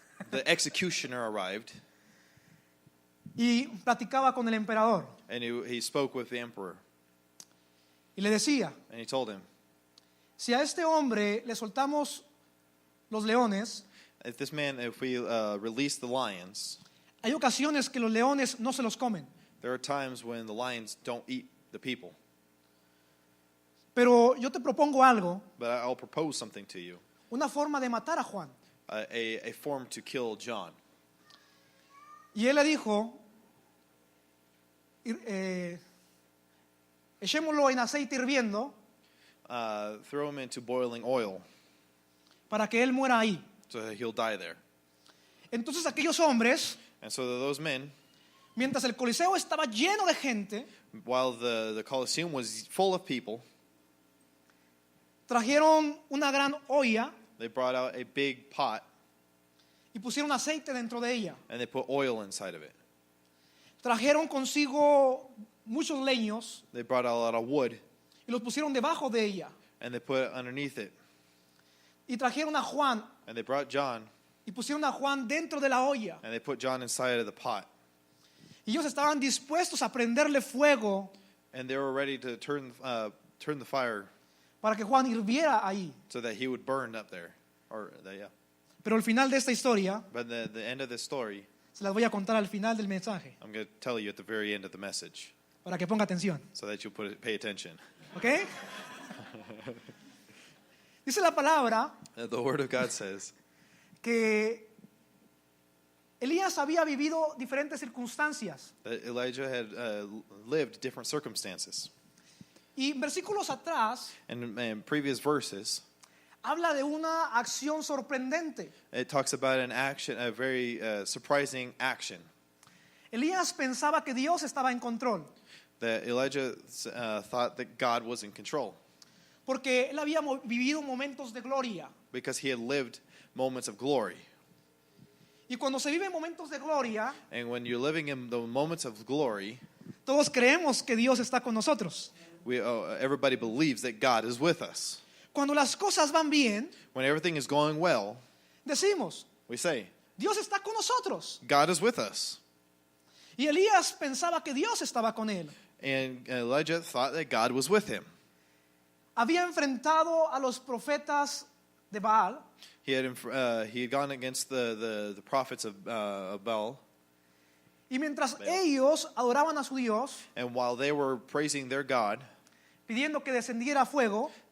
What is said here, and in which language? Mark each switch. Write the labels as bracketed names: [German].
[English] the executioner arrived, [Spanish] Y platicaba con el emperador. [English] and he spoke with the emperor, [Spanish] Y le decía, [English] and he told him, [Spanish] si a este hombre le soltamos los leones, [English] if we release the lions, [Spanish] hay ocasiones que los leones no se los comen. [English] there are times when the lions don't eat the people. [Spanish] Pero yo te propongo algo, [English] But I'll propose something to you, [Spanish] una forma de matar a Juan. [English] a form to kill John. [Spanish] Y él le dijo, echémoslo en aceite hirviendo [English] Throw him into boiling oil [Spanish] para que él muera ahí. [English] so that he'll die there. [Spanish] Entonces aquellos hombres, [English] And so those men, [Spanish] mientras el Coliseo estaba lleno de gente, [English] while the Colosseum was full of people, [Spanish] trajeron una gran olla [English] they brought out a big pot [Spanish] y pusieron aceite dentro de ella. [English] and they put oil inside of it. [Spanish] Trajeron consigo muchos leños [English] They brought out a lot of wood [Spanish] y los pusieron debajo de ella. [English] and they put it underneath it. [Spanish] Y trajeron a Juan [English] And they brought John [Spanish] y pusieron a Juan dentro de la olla. [English] and they put John inside of the pot. [Spanish] Y ellos estaban dispuestos a prenderle fuego [English] And they were ready to turn the fire [Spanish] para que Juan hirviera ahí. [English] so that he would burn up there. Yeah. [Spanish] Pero al final de esta historia, [English] But the end of this story, [Spanish] se las voy a contar al final del mensaje, [English] I'm going to tell you at the very end of the message [Spanish] para que ponga atención. [English] so that you'll pay attention. [Spanish] ¿Ok? Dice la palabra [English] The Word of God says [Spanish] que Elías había vivido diferentes circunstancias. [English] that Elijah had lived different circumstances. [Spanish] Y en versículos atrás [English] And in previous verses, [Spanish] habla de una acción sorprendente. [English] it talks about an action, a very surprising action, [Spanish] Elías pensaba que Dios estaba en control, [English] that Elijah thought that God was in control [Spanish] porque él había vivido momentos de gloria. [English] because he had lived moments of glory. [Spanish] Y cuando se vive momentos de gloria, [English] And when you're living in the moments of glory, [Spanish] todos creemos que Dios está con nosotros. [English] everybody believes that God is with us. [Spanish] Cuando las cosas van bien, [English] When everything is going well, [Spanish] decimos, [English] we say, [Spanish] Dios está con nosotros. [English] God is with us. [Spanish] Y Elías pensaba que Dios estaba con él. [English] And Elijah thought that God was with him. [Spanish] Había enfrentado a los profetas de Baal [English] He had gone against the prophets of Baal. [Spanish] y mientras ellos adoraban a su Dios, [English] And while they were praising their God, [Spanish] pidiendo que descendiera fuego,